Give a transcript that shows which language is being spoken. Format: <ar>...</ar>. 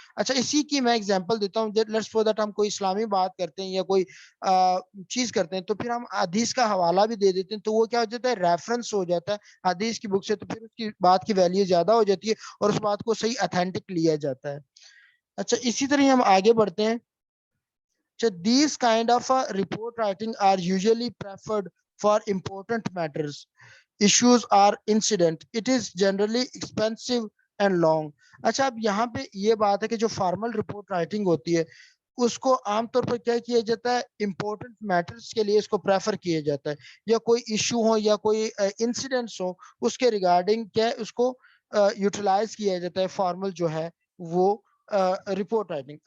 <ur>اچھا اسی کی میں ایگزامپل دیتا ہوں, لیٹس فور دیٹ ہم کوئی اسلامی بات کرتے ہیں یا کوئی چیز کرتے ہیں, تو پھر ہم حدیث کا حوالہ بھی دے دیتے ہیں, تو وہ کیا ہو جاتا ہے, ریفرنس ہو جاتا ہے حدیث کی بک سے, تو پھر اس کی بات کی ویلیو زیادہ ہو جاتی ہے اور اس بات کو صحیح اتھینٹک لیا جاتا ہے. اچھا اسی طرح ہم آگے بڑھتے ہیں.</ur> <en>These kind of report writing are usually preferred for important matters, issues or incident. It is generally expensive and long.</en> <ur>اچھا اب یہاں پہ یہ بات ہے کہ جو فارمل رپورٹ رائٹنگ ہوتی ہے اس کو عام طور پر کیا کیا جاتا ہے, امپورٹنٹ میٹرز کے لیے اس کو پریفر کیا جاتا ہے, یا کوئی ایشو ہو یا کوئی انسیڈنٹس ہو اس کے ریگارڈنگ کیا اس کو یوٹیلائز کیا جاتا ہے فارمل جو ہے وہ رپورٹ رائٹنگ.</ur>